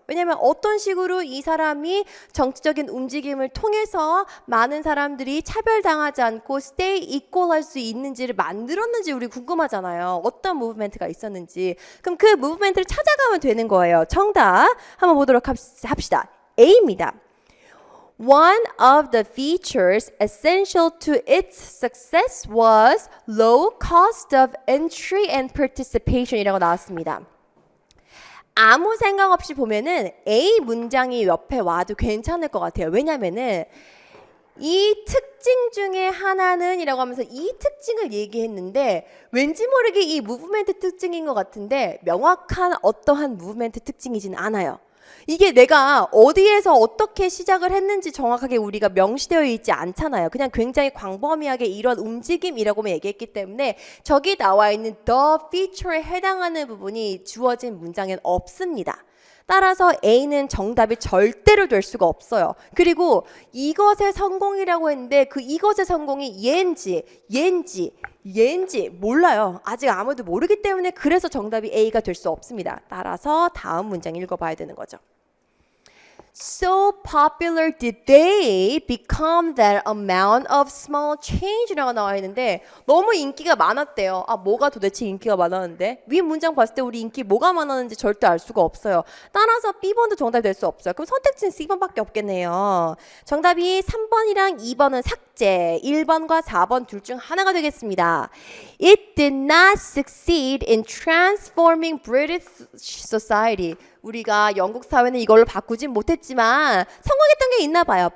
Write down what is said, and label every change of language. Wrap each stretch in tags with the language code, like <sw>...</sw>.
<ko>왜냐하면 어떤 식으로 이 사람이 정치적인 움직임을 통해서 많은 사람들이 차별당하지 않고</ko> <en>stay equal</en> <ko>할 수 있는지를 만들었는지 우리 궁금하잖아요. 어떤 무브멘트가 있었는지. 그럼 그 무브멘트를 찾아가면 되는 거예요. 정답 한번 보도록 합시다. A입니다.</ko> <en>One of the features essential to its success was low cost of entry and participation이라고</en> <ko>나왔습니다. 아무 생각 없이 보면은 A 문장이 옆에 와도 괜찮을 것 같아요. 왜냐면은 이 특징 중에 하나는 이라고 하면서 이 특징을 얘기했는데 왠지 모르게 이 무브멘트 특징인 것 같은데 명확한 어떠한 무브멘트 특징이진 않아요. 이게 내가 어디에서 어떻게 시작을 했는지 정확하게 우리가 명시되어 있지 않잖아요. 그냥 굉장히 광범위하게 이런 움직임이라고만 얘기했기 때문에 저기 나와 있는 the feature에 해당하는 부분이 주어진 문장엔 없습니다. 따라서 A는 정답이 절대로 될 수가 없어요. 그리고 이것의 성공이라고 했는데 그 이것의 성공이 얘인지 몰라요. 아직 아무도 모르기 때문에 그래서 정답이 A가 될 수 없습니다. 따라서 다음 문장 읽어봐야 되는 거죠.</ko> <en>So popular did they become that amount of small change라고</en> <ko>나와 있는데 너무 인기가 많았대요. 뭐가 도대체 인기가 많았는데? 위 문장 봤을 때 우리 인기 뭐가 많았는지 절대 알 수가 없어요. 따라서 B번도 정답이 될 수 없어요. 그럼 선택지는 C번밖에 없겠네요. 정답이 3번이랑 2번은 삭제, 1번과 4번 둘 중 하나가 되겠습니다.</ko> <en>It did not succeed in transforming British society.</en> <ko>우리가 영국 사회는 이걸로 바꾸진 못했지만 성공했던 게 있나 봐요.</ko>